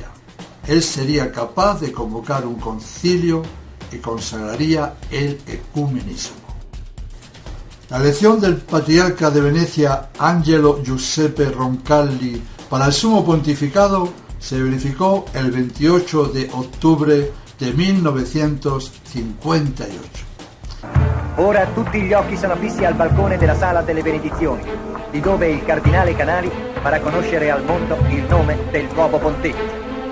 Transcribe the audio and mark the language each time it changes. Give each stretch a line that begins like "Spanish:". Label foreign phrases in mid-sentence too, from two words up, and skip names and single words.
Spanish: Él sería capaz de convocar un concilio que consagraría el ecumenismo. La elección del patriarca de Venecia, Angelo Giuseppe Roncalli, para el sumo pontificado se verificó el 28 de octubre de 1958.
Italian: Ora tutti gli occhi sono fissi al balcone della sala delle benedizioni, di dove il cardinale Canali farà conoscere al mondo il nome del nuovo pontefice.